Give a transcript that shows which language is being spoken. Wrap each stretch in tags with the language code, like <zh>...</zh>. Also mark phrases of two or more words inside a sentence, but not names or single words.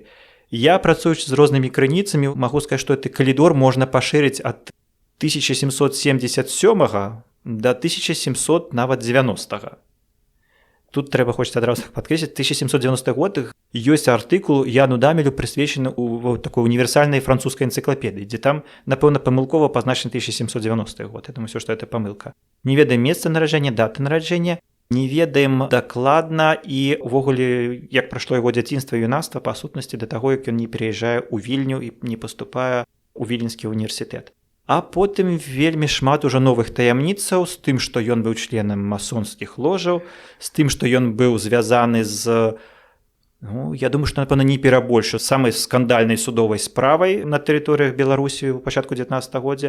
<be>Я, працуючы з рознымі крыніцамі, магу сказаць, што гэты калідор можна пашырыць ад 1777 да 1700 нават 90-га. Тут трэба хочется адразу падкрэсліць, 1790 год ёсць артыкул Яну Дамелю прысвечаны ў такой універсальнай французскай энцыклапедыі, дзе там, напэўна, памылкова пазначаны 1790 год.</be> <ru>Я думаю, что это памылка.</ru> <be>Не ведаем месца нараджэння, даты нараджэння, не ведаем дакладна і увогуле, як прайшло яго дзяцінства і юнацтва па сутнасці да таго, як ён не пераязджае ў Вільню і не паступае ў Віленскі універсітэт. А потым вельмі шмат ужо новых таямніцаў з тым, што ён быў членам масонскіх ложаў, з тым, што ён быў звязаны з, я думаю, што, напэўна, не перабольшу, самай скандальнай судовай справай на тэрыторыях Беларусі ў пачатку 19 годдзя.</be>